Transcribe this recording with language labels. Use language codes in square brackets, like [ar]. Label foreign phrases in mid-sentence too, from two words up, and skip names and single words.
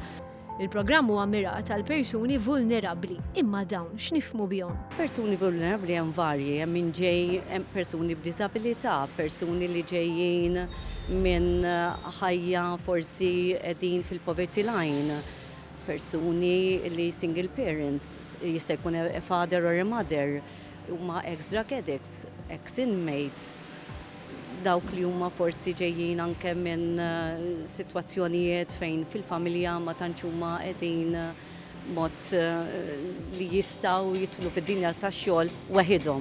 [mt] Il-programm huwa mirat għal persuni vulnerabbli, imma dawn x'nifhmu bihom. Persuni vulnerabbli hemm varji, hemm min ġej hemm persuni b'diżabilità, persuni li ġejjin minn ħajja forsi qegħdin fil- [en] poverty line, [mt] persuni li [en] single parents, [mt] jista' jkun [en] a father or a mother, [mt] huma [en] ex-drug addicts, ex-inmates, [mt] dawk li huma forsi ġejjin anke minn sitwazzjonijiet fejn fil-familja ma tantx huma qegħdin mod li jistgħu jidħlu fid-dinja tax-xogħol waħedhom.